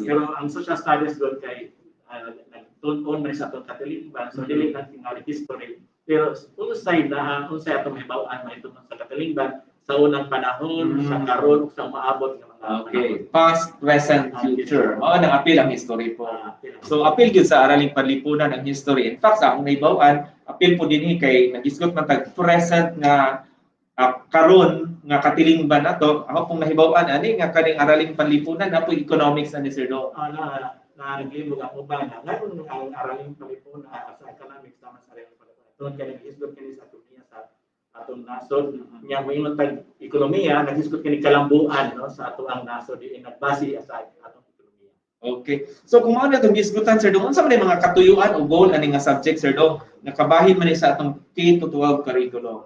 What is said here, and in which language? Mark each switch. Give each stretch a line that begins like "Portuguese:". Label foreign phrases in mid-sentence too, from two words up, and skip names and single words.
Cebuano: Pero ang
English: social studies
Cebuano: doon kay nagtun-on man sa atong katilingban so dili lang tingali history. Pero unsay atong hibaw-an mahitungod sa katilingban sa unang panahon, sa karon ug sa maabot nga mga Okay,
English: past, present, future.
Cebuano: Mao nang apil ang history po. panahon. So apil gyud sa araling panlipunan ang history.
English: In fact,
Cebuano: sa akong naibaw-an, apil po dinhi kay nagisgot man tag present nga karon nga katilingban nato. Ako pong nahibaw-an ani nga kaning araling panlipunan na po economics na ni Sir Do. Naglibog ako ba na ngayon ang araling panlipunan sa economics tama sa araling panlipunan. Tungod kay nagisgot kini sa ekonomiya sa atong nasod nya moingon tag ekonomiya nagisgot kini kalambuan no sa ato ang nasod di nagbase sa atong ekonomiya. Okay. So kung mao na itong gisgutan, Sir Dong, unsa man yung mga katuyuan o goal ani nga subject, Sir Dong, nga kabahin man ni sa atong K-12 curriculum?